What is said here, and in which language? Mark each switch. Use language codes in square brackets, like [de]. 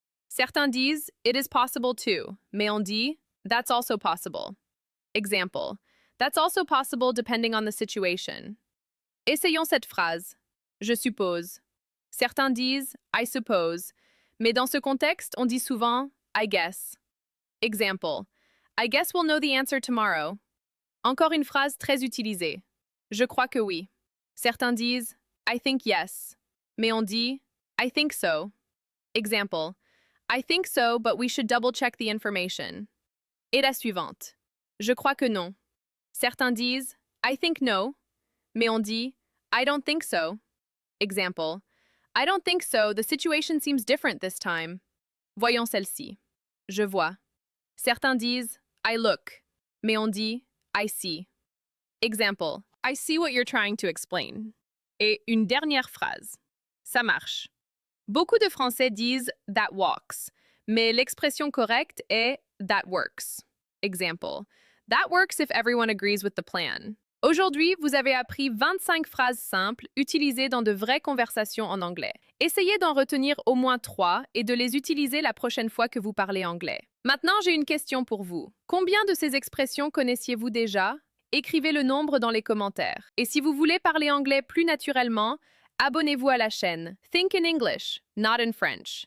[fr] Certains disent [en] it is possible too, [fr] mais on dit [en] that's also possible. [fr] Example. [en] That's also possible depending on the situation. [fr] Essayons cette phrase. Je suppose. Certains disent [en] I suppose, [fr] mais dans ce contexte, on dit souvent [en] I guess. [fr] Example. [en] I guess we'll know the answer tomorrow. [fr] Encore une phrase très utilisée. Je crois que oui. Certains disent [en] I think yes, [fr] mais on dit [en] I think so. Example. I think so, but we should double-check the information. [fr] Et la suivante. Je crois que non. Certains disent [en] I think no, [fr] mais on dit [en] I don't think so. [fr] Example. [en] I don't think so, the situation seems different this time. [fr] Voyons celle-ci. Je vois. Certains disent [en] I look, [fr] mais on dit [en] I see. [fr] Example. [en] I see what you're trying to explain. [fr] Et une dernière phrase. Ça marche. Beaucoup de Français disent [en] that walks, [fr] mais l'expression correcte est [en] that works. [fr] Example. [en] That works if everyone agrees with the plan. [fr] Aujourd'hui, vous avez appris 25 phrases simples utilisées dans de vraies conversations en anglais. Essayez d'en retenir au moins 3 et de les utiliser la prochaine fois que vous parlez anglais. Maintenant, j'ai une question pour vous. Combien de ces expressions connaissiez-vous déjà? Écrivez le nombre dans les commentaires. Et si vous voulez parler anglais plus naturellement, abonnez-vous à la chaîne Think in English, not in French.